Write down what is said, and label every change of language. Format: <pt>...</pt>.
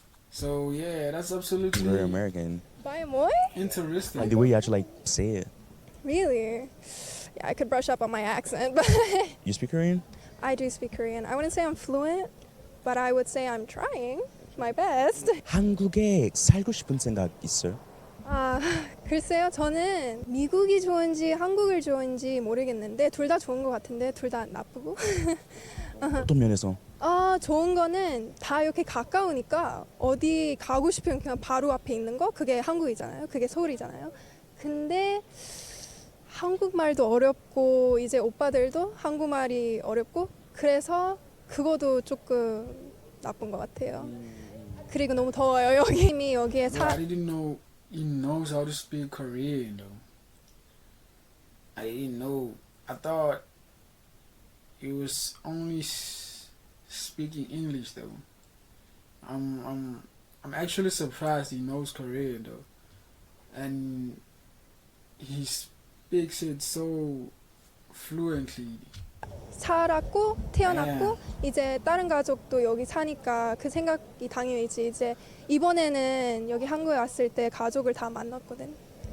<en>So yeah, that's absolutely very American.</en> <af>Baie mooi?</af> <en>Interesting. Like the way you actually like say it. Really? Yeah, I could brush up on my accent, but You speak Korean? I do speak Korean. I wouldn't say I'm fluent, but I would say I'm trying my best.</en> <ko>한국에 살고 싶은 생각 있어요? 글쎄요, 저는 미국이 좋은지 한국을 좋은지 모르겠는데 둘 다 좋은 것 같은데 둘 다 나쁘고. 어떤 면에서? 좋은 거는 다 이렇게 가까우니까 어디 가고 싶으면 그냥 바로 앞에 있는 거, 그게 한국이잖아요. 그게 서울이잖아요. 근데 한국말도 어렵고 이제 오빠들도 한국말이 어렵고, 그래서 그거도 조금 나쁜 것 같아요. 그리고 너무 더워요, 여기. 이미 여기에</ko> <en>I didn't know he knows how to speak Korean though. I didn't know. I thought he was only speaking English though. I'm actually surprised he knows Korean though, and he speaks it so fluently.</en> <ko>살았고 태어났고 이제 다른 가족도 여기 사니까 그 생각이 당연히지. 이제 이번에는 여기 한국에 왔을 때 가족을 다 만났거든.</ko>